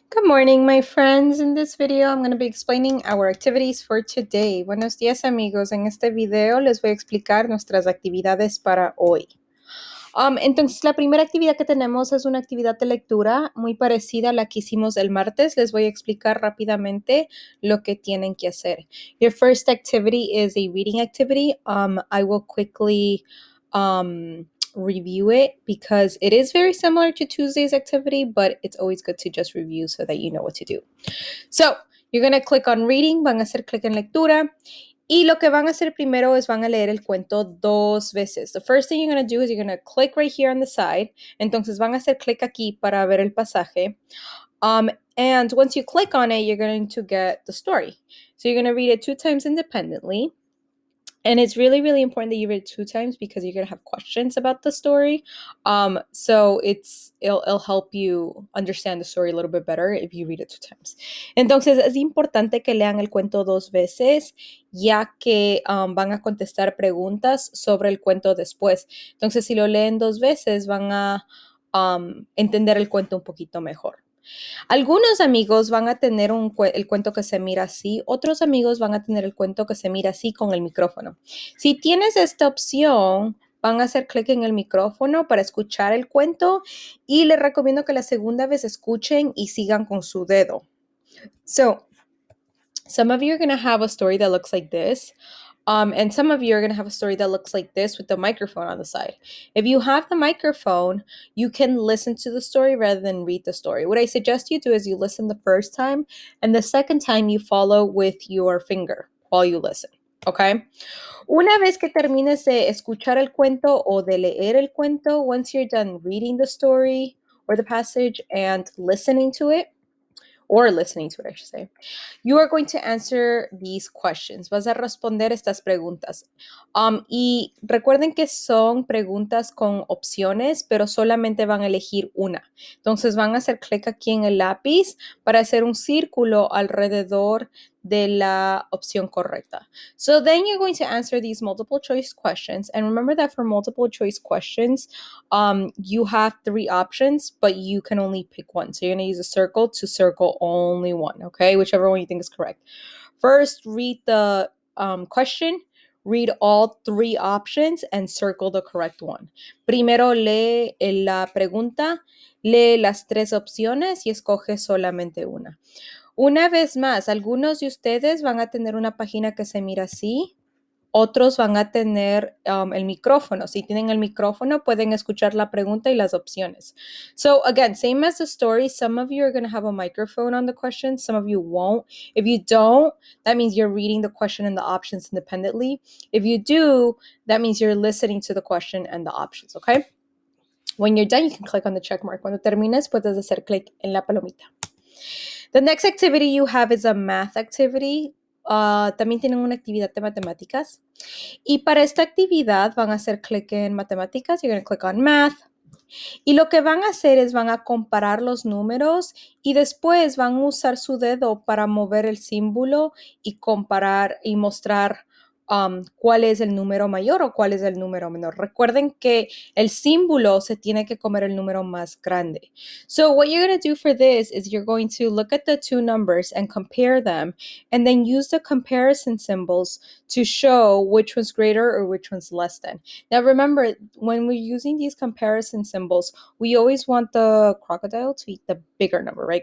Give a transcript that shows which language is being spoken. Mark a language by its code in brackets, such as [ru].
[en] Good morning, my friends. In this video, I'm going to be explaining our activities for today. [es] Buenos días, amigos. En este video les voy a explicar nuestras actividades para hoy. Entonces, la primera actividad que tenemos es una actividad de lectura muy parecida a la que hicimos el martes. Les voy a explicar rápidamente lo que tienen que hacer. [en] Your first activity is a reading activity. I will quickly review it because it is very similar to Tuesday's activity, but it's always good to just review so that you know what to do. So, you're going to click on reading, [es] van a hacer clic en lectura, y lo que van a hacer primero es van a leer el cuento 2 veces. [en] The first thing you're going to do is you're going to click right here on the side. [es] Entonces van a hacer clic aquí para ver el pasaje. [en] And once you click on it, you're going to get the story. So you're going to read it 2 times independently. And it's really, really important that you read it 2 times because you're going to have questions about the story. So it'll help you understand the story a little bit better if you read it 2 times. [es] Entonces, es importante que lean el cuento 2 veces, ya que van a contestar preguntas sobre el cuento después. Entonces, si lo leen 2 veces, van a entender el cuento un poquito mejor. Algunos amigos van a tener el cuento que se mira así, otros amigos van a tener el cuento que se mira así con el micrófono. Si tienes esta opción, van a hacer clic en el micrófono para escuchar el cuento y les recomiendo que la segunda vez escuchen y sigan con su dedo. [en] So, some of you are going to have a story that looks like this. And some of you are going to have a story that looks like this with the microphone on the side. If you have the microphone, you can listen to the story rather than read the story. What I suggest you do is you listen the first time, and the second time you follow with your finger while you listen. Okay? [es] Una vez que termines de escuchar el cuento [en] o de leer el cuento, once you're done reading the story or the passage and listening to it, I should say, you are going to answer these questions. [es] Vas a responder estas preguntas. Y recuerden que son preguntas con opciones, pero solamente van a elegir una. Entonces van a hacer clic aquí en el lápiz para hacer un círculo alrededor de la opción correcta. [en] So then you're going to answer these multiple choice questions. And remember that for multiple choice questions, you have 3 options, but you can only pick one. So you're going to use a circle to circle only one, okay? Whichever one you think is correct. First, read the question, read all 3 options, and circle the correct one. [es] Primero lee la pregunta, lee las 3 opciones y escoge solamente una. Una vez más, algunos de ustedes van a tener una página que se mira así, otros van a tener el micrófono. Si tienen el micrófono, pueden escuchar la pregunta y las opciones. [en] So again, same as the story, some of you are going to have a microphone on the question, some of you won't. If you don't, that means you're reading the question and the options independently. If you do, that means you're listening to the question and the options, okay? When you're done, you can click on the check mark. [es] Cuando termines, puedes hacer clic en la palomita. [en] The next activity you have is a math activity. [es] También tienen una actividad de matemáticas. Y para esta actividad van a hacer clic en matemáticas. [en] You're going to click on math. [es] Y lo que van a hacer es van a comparar los números y después van a usar su dedo para mover el símbolo y comparar y mostrar cuál es el número mayor o cuál es el número menor. Recuerden que el símbolo se tiene que comer el número más grande. [en] So what you're going to do for this is you're going to look at the 2 numbers and compare them and then use the comparison symbols to show which one's greater or which one's less than. Now remember, when we're using these comparison symbols, we always want the crocodile to eat the bigger number, right?